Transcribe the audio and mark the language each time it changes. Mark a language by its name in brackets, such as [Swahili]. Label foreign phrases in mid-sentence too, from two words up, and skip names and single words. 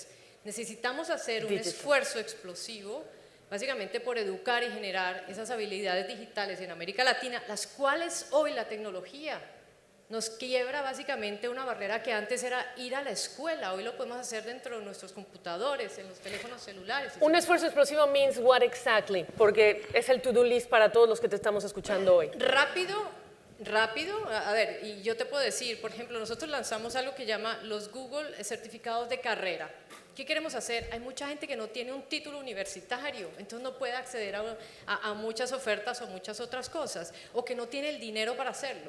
[Spanish] Necesitamos hacer un esfuerzo explosivo, básicamente por educar y generar esas habilidades digitales en América Latina, las cuales hoy la tecnología nos quiebra básicamente una barrera que antes era ir a la escuela. Hoy lo podemos hacer dentro de nuestros computadores, en los teléfonos celulares. Un esfuerzo explosivo [English] means what exactly? [Spanish] Porque es el [English] to-do list [Spanish] para todos los que te estamos escuchando hoy. Rápido, a ver, y yo te puedo decir, por ejemplo, nosotros lanzamos algo que llama los Google certificados de carrera. ¿Qué queremos hacer? Hay mucha gente que no tiene un título universitario, entonces no puede acceder a muchas ofertas o muchas otras cosas, o que no tiene el dinero para hacerlo.